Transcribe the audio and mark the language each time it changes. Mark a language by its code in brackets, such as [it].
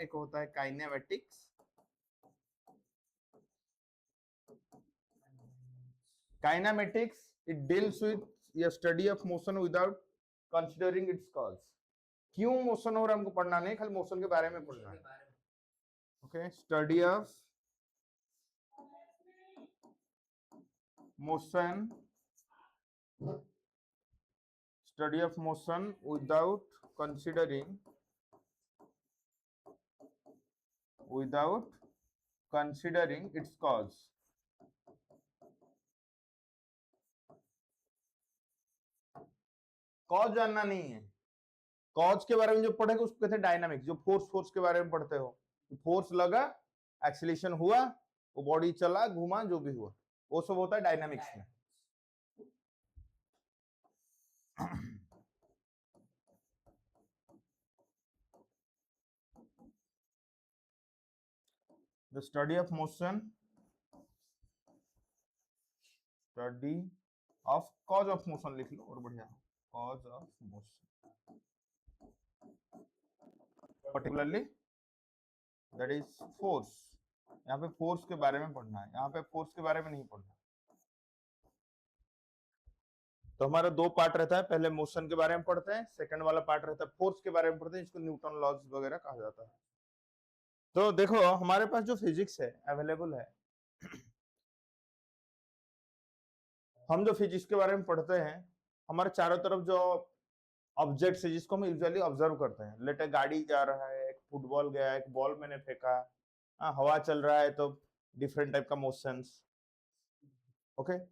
[hi] एक होता है [en] Kinematics, kinematics it deals with the study of motion without considering its cause. [hi] क्यों मोशन हो रहा है हमको पढ़ना नहीं, खाली मोशन के बारे में पढ़ना है। [en] Okay, study of motion, study of motion without considering its cause। [hi] Cause जानना नहीं है, कॉज के बारे में जो पढ़ेगा उसको कहते हैं डायनामिक्स। जो फोर्स के बारे में पढ़ते हो, फोर्स लगा, एक्सीलरेशन हुआ, वो बॉडी चला, घुमा, जो भी हुआ, वो सब होता है डायनामिक्स में। [en] The study of motion, study of cause of motion [hi] लिख लो और बढ़िया, [en] cause of motion, particularly that is force। [hi] यहाँ पे फोर्स के बारे में पढ़ना है, यहाँ पे फोर्स के बारे में नहीं पढ़ना। तो हमारा दो पार्ट रहता है, पहले मोशन के बारे में पढ़ते हैं, सेकंड वाला पार्ट रहता है फोर्स के बारे में पढ़ते हैं, जिसको न्यूटन लॉज वगैरह कहा जाता है। तो देखो हमारे पास जो फिजिक्स है अवेलेबल है, हम जो फिजिक्स के बारे में पढ़ते हैं, हमारे चारों तरफ जो ऑब्जेक्ट्स है जिसको हम यूजुअली ऑब्जर्व करते हैं, लेट गाड़ी जा रहा है, एक फुटबॉल गया, एक बॉल मैंने फेंका, हवा चल रहा है तो डिफरेंट टाइप का मोशंस, ओके।